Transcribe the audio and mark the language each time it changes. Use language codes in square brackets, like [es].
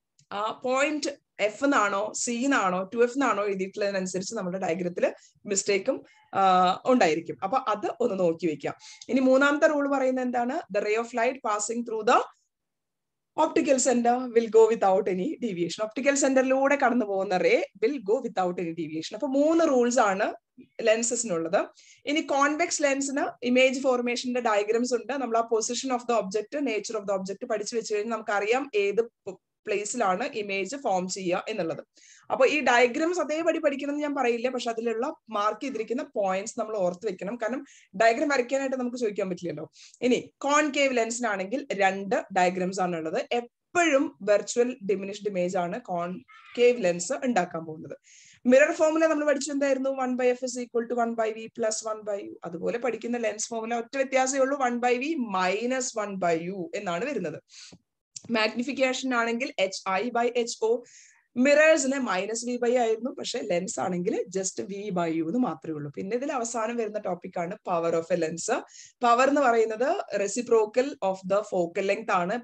[ml] ആ point F എന്നാണോ C എന്നാണോ 2F എന്നാണോ എഴുതിയിട്ടുള്ളതിനനുസരിച്ച് നമ്മുടെ ഡയഗ്രത്തിൽ മിസ്റ്റേക്കും ഉണ്ടായിരിക്കും. അപ്പൊ അത് ഒന്ന് നോക്കി വെക്കാം. ഇനി മൂന്നാമത്തെ റൂൾ പറയുന്നത് എന്താണ്, [en] The ray of light passing through the optical center will go without any deviation. Optical [ml] സെന്ററിലൂടെ കടന്നു പോകുന്ന [en] Ray will go without any deviation. [ml] അപ്പൊ 3 റൂൾസ് ആണ് ലെൻസസിനുള്ളത്. ഇനി കോൺവെക്സ് ലെൻസിന് ഇമേജ് ഫോർമേഷന്റെ ഡയഗ്രംസ് ഉണ്ട്. നമ്മൾ ആ position of the object, nature of the object പഠിച്ചു വെച്ച് കഴിഞ്ഞാൽ നമുക്കറിയാം ഏത് പ്ലേസിലാണ് ഇമേജ് ഫോം ചെയ്യുക എന്നുള്ളത്. അപ്പൊ ഈ ഡയഗ്രംസ് അതേപടി പഠിക്കണം എന്ന് ഞാൻ പറയില്ല, പക്ഷെ അതിലുള്ള മാർക്ക് ചെയ്തിരിക്കുന്ന പോയിന്റ്സ് നമ്മൾ ഓർത്ത് വെക്കണം. കാരണം ഡയഗ്രം വരയ്ക്കാനായിട്ട് നമുക്ക് ചോദിക്കാൻ പറ്റില്ലല്ലോ. ഇനി കോൺകേവ് ലെൻസിനാണെങ്കിൽ 2 ഡയഗ്രംസ് ആണ് ഉള്ളത്. എപ്പോഴും വെർച്വൽ ഡിമിനിഷ്ഡ് ഇമേജ് ആണ് കോൺകേവ് ലെൻസ് ഉണ്ടാക്കാൻ പോകുന്നത്. മിറർ ഫോർമുല നമ്മൾ പഠിച്ചു എന്തായിരുന്നു, [en] 1/f is equal to 1/v plus 1/u. [ml] അതുപോലെ പഠിക്കുന്ന ലെൻസ് ഫോർമുല ഒറ്റ വ്യത്യാസമേ ഉള്ളൂ, 1/v minus 1/u എന്നാണ് വരുന്നത്. മാഗ്നിഫിക്കേഷൻ ആണെങ്കിൽ HI/HO. മിറേഴ്സിന് -v/I ആയിരുന്നു, പക്ഷെ ലെൻസ് ആണെങ്കിൽ ജസ്റ്റ് v/u എന്ന് മാത്രമേ ഉള്ളൂ. പിന്നെ ഇതിൽ അവസാനം വരുന്ന ടോപ്പിക് ആണ് power of A lens. Power എന്ന് പറയുന്നത് reciprocal of the focal length ആണ്.